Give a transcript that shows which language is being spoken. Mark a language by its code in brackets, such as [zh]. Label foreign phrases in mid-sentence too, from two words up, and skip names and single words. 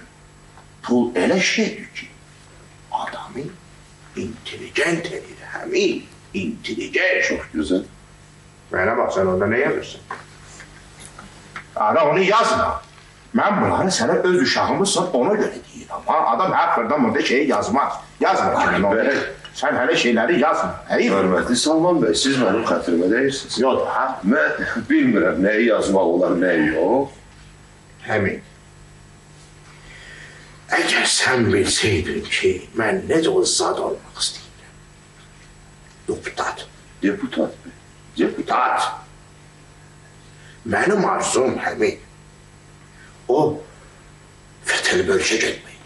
[az] Pul elə şeydir ki, adamı intelligent edir, həmin intelligent. [tr] Çok güzel. [az] Mənə bax, sən orada nə yazırsan? Ara onu yazma. Mən bunları sənə öz uşağımızsan, ona görə deyirəm. Adam hər xırda burada şeyi yazmaz. Yazma kimin onu. Sən hələ şeyləri yazma. [tr] Hürmetli Salman Bey, siz benim hatırıma değilsiniz. [az] Yox da, Ben bilmirəm neyi yazmak olar, neyi yok. həmin. Əgər sən bilsəydin ki, mən necə o zad olmaq istəyirəm. Deputat. Deputat Bey. Deputat. Mənim arzum həmin. O, Fetheli bölgə getməkdir.